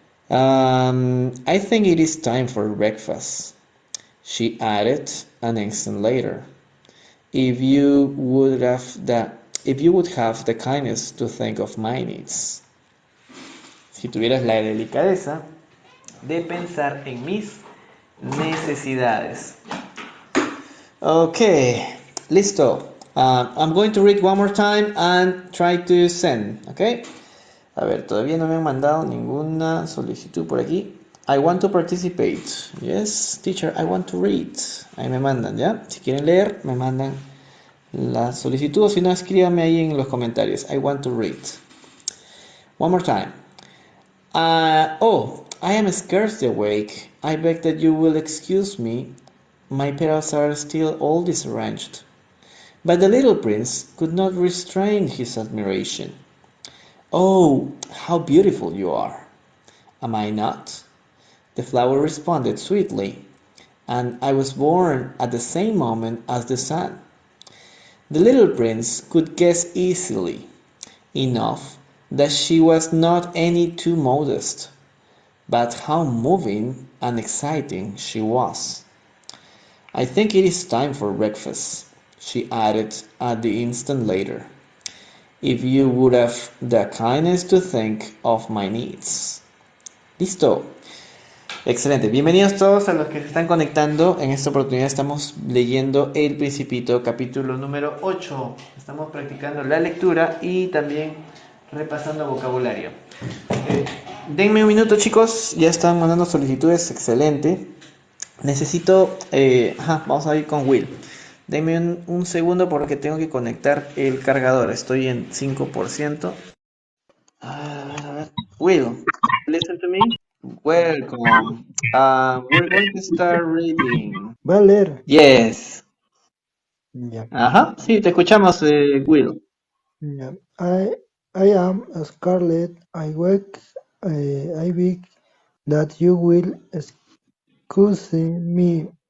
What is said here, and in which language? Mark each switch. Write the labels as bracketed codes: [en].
[en] I think it is time for breakfast, she added an instant later. If you would have the kindness to think of my needs. [es] Si tuvieras la delicadeza de pensar en mis necesidades. Okay, listo. [en] I'm going to read one more time and try to send, okay? [es] A ver, todavía no me han mandado ninguna solicitud por aquí. [en] I want to participate. Yes, teacher, I want to read. [es] Ahí me mandan, ¿ya? Si quieren leer, me mandan la solicitud. O si no, escríbame ahí en los comentarios. [en] I want to read. One more time. Oh, I am scarcely awake. I beg that you will excuse me. My petals are still all disarranged. But the little prince could not restrain his admiration. Oh, how beautiful you are! Am I not? The flower responded sweetly, and I was born at the same moment as the sun. The little prince could guess easily enough that she was not any too modest, but how moving and exciting she was. I think it is time for breakfast, she added at the instant later. If you would have the kindness to think of my needs. [es] Listo. Excelente. Bienvenidos todos a los que se están conectando. En esta oportunidad estamos leyendo El Principito, capítulo número 8. Estamos practicando la lectura y también repasando vocabulario. Denme un minuto, chicos. Ya están mandando solicitudes. Excelente. Necesito... vamos a ir con Will. Denme un segundo porque tengo que conectar el cargador. Estoy en 5%. A ver. [en] Will, listen to me. Welcome. We're going to start reading. [es] ¿Va a leer? [en] Yes. [es] Ya. Ajá, sí, te escuchamos, Will. [en] Ya. I am Scarlett. I beg that you will excuse me.